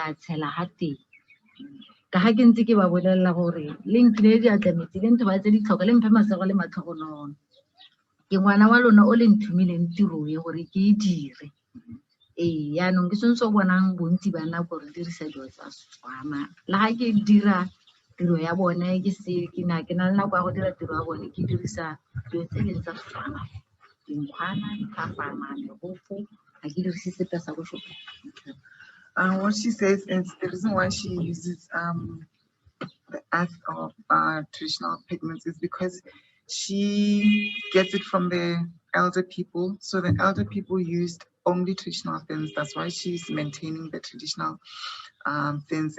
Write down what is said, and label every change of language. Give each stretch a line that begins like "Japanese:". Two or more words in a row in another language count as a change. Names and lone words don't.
Tswana: a tshela ha teng ka ha ke ntse ke ba bolelela gore le nkile di atlametse le ntho ba tse di tlhoka le mphe masego le matlhogonono ke ngwana wa lona o le nthumileng tiro ye gore ke e dire yaanong ke sentse o bonang bontsi ba nna gore dirisa dilo tsa Setswana le ga ke dira tiro ya bone ke na le nako ya go dira tiro ya bone ke dirisa dilo tse leng tsa Setswana dinkgwana diphapana legofo ga ke dirise sepe sa go shopa.
English: What she says is the reason why she uses the earth of traditional pigments is because she gets it from the elder people. So the elder people used only traditional things. That's why she's maintaining the traditional things.